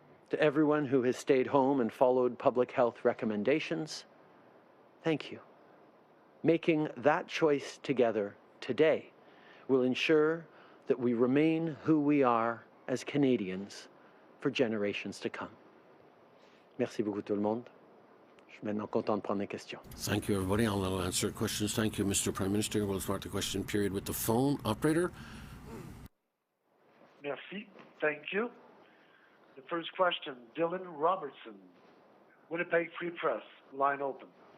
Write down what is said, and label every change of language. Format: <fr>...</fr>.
<en>To everyone who has stayed home and followed public health recommendations, thank you. Making that choice together today will ensure that we remain who we are as Canadians for generations to come.</en> <fr>Merci beaucoup tout le monde. Je suis maintenant content de prendre les questions.</fr> <en>Thank you, everybody. I'll now answer questions. Thank you, Mr. Prime Minister. We'll start the question period with the phone operator.</en> <fr>Merci.</fr> <en>Thank you. The first question, Dylan Robertson, Winnipeg Free Press, line open.</en>